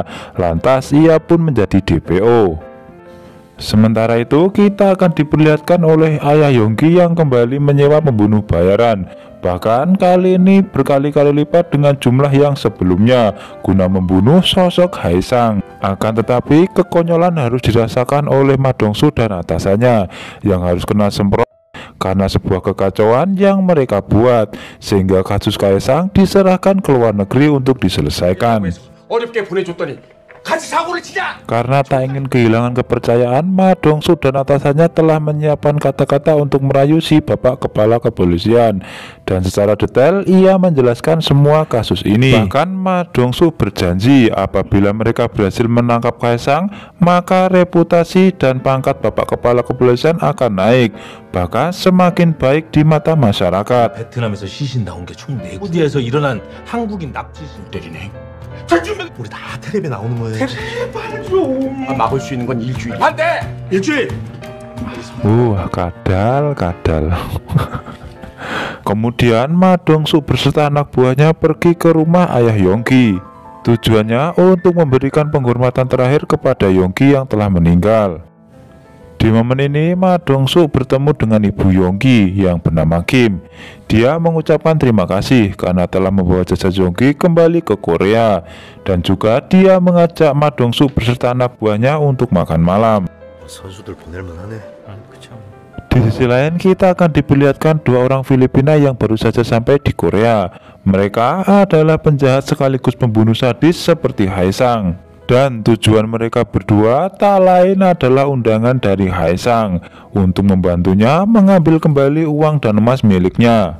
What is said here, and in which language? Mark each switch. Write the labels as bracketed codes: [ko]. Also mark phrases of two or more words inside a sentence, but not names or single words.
[id] Lantas ia pun menjadi DPO. Sementara itu kita akan diperlihatkan oleh ayah Yonggi yang kembali menyewa pembunuh bayaran, bahkan kali ini berkali-kali lipat dengan jumlah yang sebelumnya, guna membunuh sosok Haesang. Akan tetapi kekonyolan harus dirasakan oleh Ma Dongsu dan atasannya yang harus kena semprot karena sebuah kekacauan yang mereka buat, sehingga kasus Haesang diserahkan ke luar negeri untuk diselesaikan. [ko] 어렵게 보내줬더니 가자! [id] Karena tak ingin kehilangan kepercayaan, Ma Dongsu dan atasannya telah menyiapkan kata-kata untuk merayu si bapak kepala kepolisian. Dan secara detail ia menjelaskan semua kasus ini. Bahkan Ma Dongsu berjanji apabila mereka berhasil menangkap Haesang, maka reputasi dan pangkat bapak kepala kepolisian akan naik, bahkan semakin baik di mata masyarakat. [ko] 베트남에서 시신 나온 게 총 4군데에서 일어난 한국인 납치범 때리네. 우리 다 텔레비에 나오는 거예요. 제발 좀. 막을 수 있는 건 일주일. 반대. 일주일. [id] Kadal. Kemudian Ma Dongsu beserta anak buahnya pergi ke rumah ayah Yongki. Tujuannya untuk memberikan penghormatan terakhir kepada Yongki yang telah meninggal. Di momen ini Ma Dongsu bertemu dengan ibu Yongki yang bernama Kim. Dia mengucapkan terima kasih karena telah membawa jasa Yongki kembali ke Korea. Dan juga dia mengajak Ma Dongsu beserta anak buahnya untuk makan malam. [ko] 선수들 보낼만하네. [id] Di sisi lain kita akan diperlihatkan dua orang Filipina yang baru saja sampai di Korea. Mereka adalah penjahat sekaligus pembunuh sadis seperti Haesang. Dan tujuan mereka berdua tak lain adalah undangan dari Haesang untuk membantunya mengambil kembali uang dan emas miliknya.